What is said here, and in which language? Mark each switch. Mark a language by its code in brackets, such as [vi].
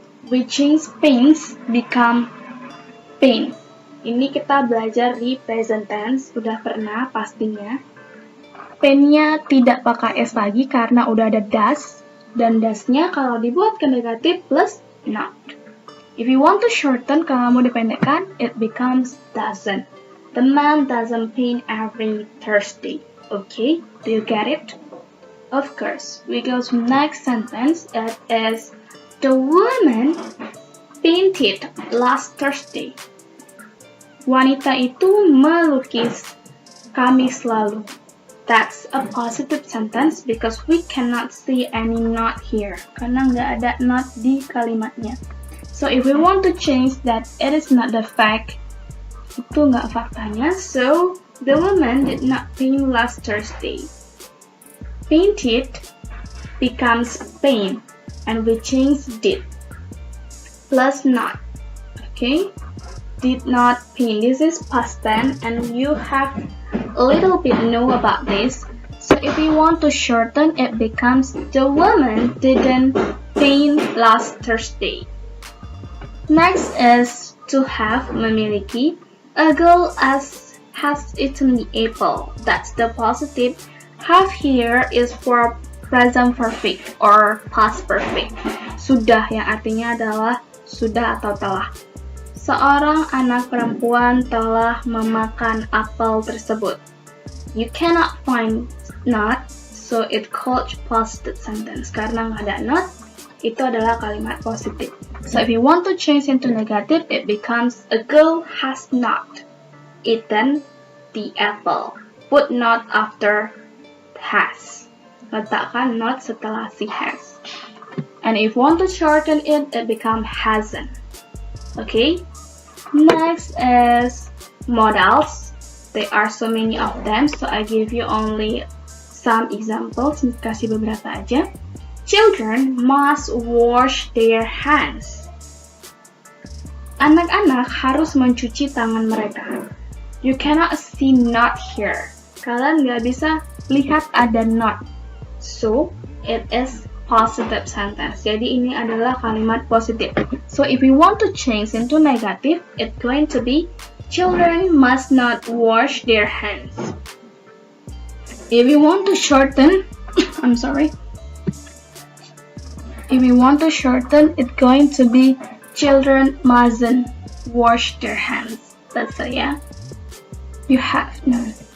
[en] We change paints become paint. [id] Ini kita belajar di present tense, udah pernah pastinya. Paintnya tidak pakai S lagi karena udah ada does, dan does-nya kalau dibuat ke negatif plus not. [en] If you want to shorten, [id] kalau mau dipendekkan, [en] it becomes doesn't. The man doesn't paint every Thursday. Okay, do you get it? Of course, we go to next sentence. It is the woman painted last Thursday. [id] Wanita itu melukis Kamis lalu. [en] That's a positive sentence because we cannot see any not here. [id] Karena nggak ada not di kalimatnya. [en] So if we want to change that it is not the fact, [id] itu nggak faktanya. [en] So the woman did not paint last Thursday. Painted becomes paint, and we change did plus not. Okay, did not paint. This is past tense, and you have a little bit know about this. So if you want to shorten, it becomes the woman didn't paint last Thursday. Next is to have, memiliki. A girl has eaten the apple. That's the positive. Have here is for present perfect or past perfect. [id] Sudah yang artinya adalah sudah atau telah. Seorang anak perempuan telah memakan apel tersebut. [en] You cannot find not, so it called positive sentence. [id] Karena nggak ada not, itu adalah kalimat positif. [en] So if you want to change into negative, it becomes a girl has not eaten the apple. Put not after has. [id] Letakkan not setelah si has. [en] And if you want to shorten it, it becomes hasn't. Okay? Next is modals. there are so many of them, so I give you only some examples. [id] Kasih beberapa aja. [en] Children must wash their hands. [id] Anak-anak harus mencuci tangan mereka. [en] You cannot see not here. [id] Kalian nggak bisa lihat ada not. [en] So, it is positive sentence. [id] Jadi ini adalah kalimat positif. [en] So if we want to change into negative, it's going to be children must not wash their hands. If we want to shorten, I'm sorry. If we want to shorten, it's going to be children mustn't wash their hands. That's it, yeah. You have none.